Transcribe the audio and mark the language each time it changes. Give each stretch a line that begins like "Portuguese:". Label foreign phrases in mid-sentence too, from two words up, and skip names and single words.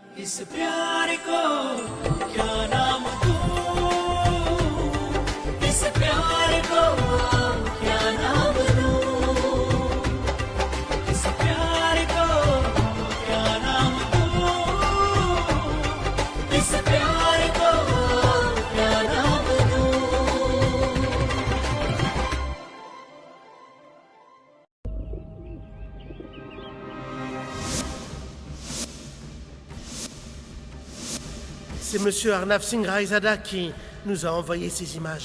Hindi: इस प्यार को क्या नाम दूं, इस प्यार को क्या नाम दूं, इस प्यार को क्या नाम दूं, इस प्यार को क्या नाम दूं।
French: C'est Monsieur Arnav Singh Raizada qui nous a envoyé ces images.